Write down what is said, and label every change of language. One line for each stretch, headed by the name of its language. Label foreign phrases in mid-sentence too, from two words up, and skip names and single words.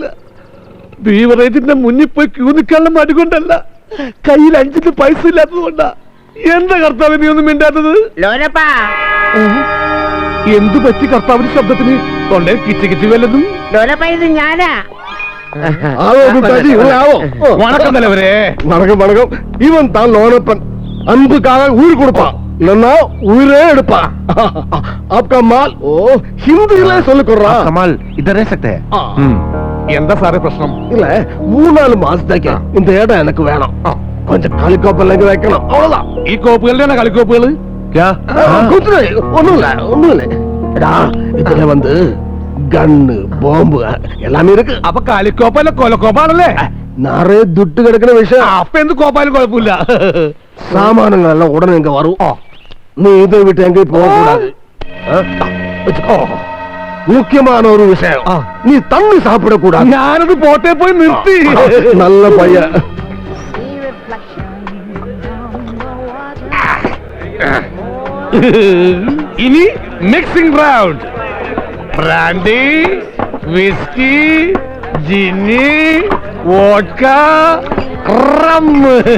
Malayalam: ബീവറേജിന്റെ മുന്നിൽ പോയി ക്യൂ നിൽക്കാനുള്ള മടി കൊണ്ടല്ല, കയ്യിൽ 5 പൈസ ഇല്ലാത്തത് കൊണ്ടാ. എന്താ കർത്താവ് നീ ഒന്നും മിണ്ടാത്തത്? എന്തു പറ്റി കർത്താവിന്റെ ശബ്ദത്തിന്? തൊണ്ടേ കിച്ച് കിച്ച് വല്ലതും? ഞാനാ.
Tamil: வணக்கம் தலைவரே. வணக்கம் வணக்கம். இவன் தான் லோனப்பன். அன்புக்காக உயிர் கொடுப்பான், இல்லன்னா உயிரே எடுப்பான்.
Hindi: आपका माल ओ
Tamil: हिंदीல சொல்லி கொடுறா.
Hindi: कमाल इधर रह सकते हैं?
Malayalam: എന്താ സാറേ പ്രശ്നം?
Tamil: இல்ல 3-4 മാസത്തേക്ക് இந்த இடம் எனக்கு வேணும். கொஞ்சம் களிக்கோப்பெல்லாம் வைக்கணும், அவ்வளவுதான்.
Malayalam: ഈ കോപ്പുകളുടെ കളിക്കോപ്പുകള്?
Tamil: ஒண்ணுல எடா, இதுல வந்து கன்னு, பாம்பு எல்லாமே இருக்கு.
Malayalam: അപ്പൊ കളിക്കോപ്പല്ല കൊലക്കോപ്പാണല്ലേ?
Tamil: நிறைய துட்டு கிடக்கிற விஷயம்.
Malayalam: അപ്പൊ എന്ത് കോപ്പാലും കുഴപ്പമില്ല.
Tamil: சாமானங்கள் எல்லாம் உடனே இங்க வரும். நீ இதை விட்டு எங்கேயும் போக கூடாது. முக்கியமான ஒரு விஷயம், நீ தண்ணி சாப்பிட கூடாது.
Malayalam: ഞാനത് പോട്ടെ പോയി നിർത്തി.
Tamil: நல்ல பையன்.
Malayalam: ഇനി
English: mixing round.
Malayalam: ബ്രാൻഡി, വിസ്കി, ജിന്നി, വോഡ്ക, റം.